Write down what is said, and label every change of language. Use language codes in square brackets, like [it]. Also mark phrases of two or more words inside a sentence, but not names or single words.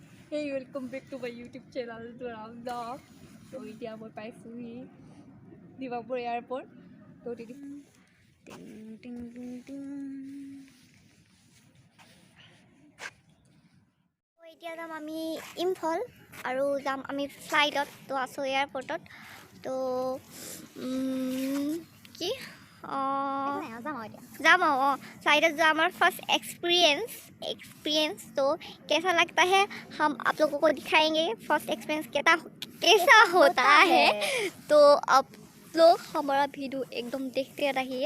[en] Hey, welcome back to my YouTube channel Dwarang Dog. [as] So এতিয়া মই পাইছোহি ডিমাপুৰ এয়াৰপৰ্ট তো টিং টিং টিং টিং এতিয়া যাম আমি ইম্ফল আৰু যাম আমি ফ্লাইটত তো আছোঁ এয়াৰপৰ্টত তো কি [hi] जाम फ्लाइट जो हमारा [en] first experience [hi] तो कैसा लगता है हम आप लोगों को दिखाएंगे। [en] first experience [hi] कैसा होता है तो आप लोग हमारा वीडियो एकदम देखते रहिए।